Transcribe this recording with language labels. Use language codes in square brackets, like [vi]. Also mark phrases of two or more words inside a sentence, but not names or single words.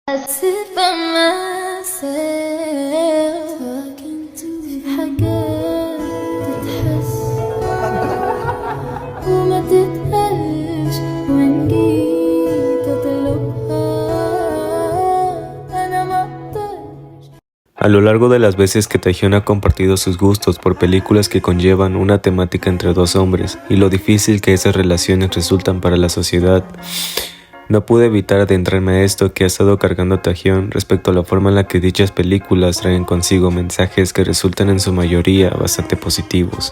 [en] sit by myself talking to [ar] في حاجات تتحس وما تتقالش وإن جيت أطلبها أنا ما أقدرش. [es] A lo largo de las veces que Taehyun ha compartido sus gustos por películas que conllevan una temática entre dos hombres y lo difícil que esas relaciones resultan para la sociedad, no pude evitar adentrarme a esto que ha estado cargando Taehyun respecto a la forma en la que dichas películas traen consigo mensajes que resultan en su mayoría bastante positivos.